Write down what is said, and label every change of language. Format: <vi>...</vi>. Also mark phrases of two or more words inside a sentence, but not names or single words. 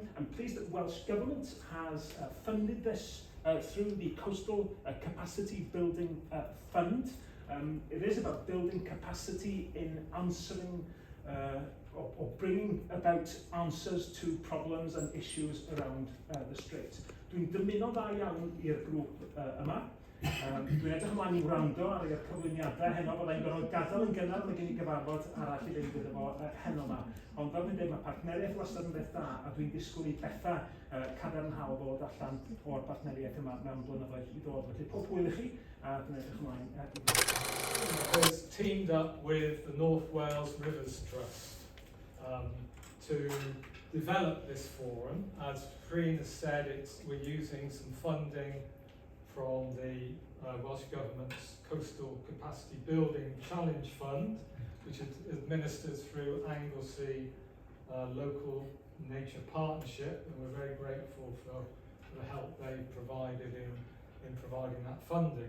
<en>I'm pleased that Welsh Government has funded this through the Coastal Capacity Building Fund. It is about building capacity in answering or bringing about answers to problems and issues around the Strait.</en> <cy>Dwi'n dymuno dda iawn i'r grŵp yma. Dwi'n edrych ymlaen I wrando ar yr cyflwyniadau heno, byddai'n gorfod gadael yn gynnar mae gen I gyfarfod arall I fynd gyda fo heno yma. Ond fel dwi'n dweud, mae partneriaeth wastad yn beth da, a dwi'n disgwyl I bethau cadarnhaol ddod allan o'r partneriaeth yma mewn blynyddoedd I ddod. Felly pob hwyl I chi, a dwi'n edrych ymlaen.</cy> <en>Has teamed up with the North Wales Rivers Trust to develop this forum. As Freen has said, we're using some funding from the Welsh Government's Coastal Capacity Building Challenge Fund, which is administered through Anglesey Local Nature Partnership, and we're very grateful for the help they've provided in providing that funding.</en>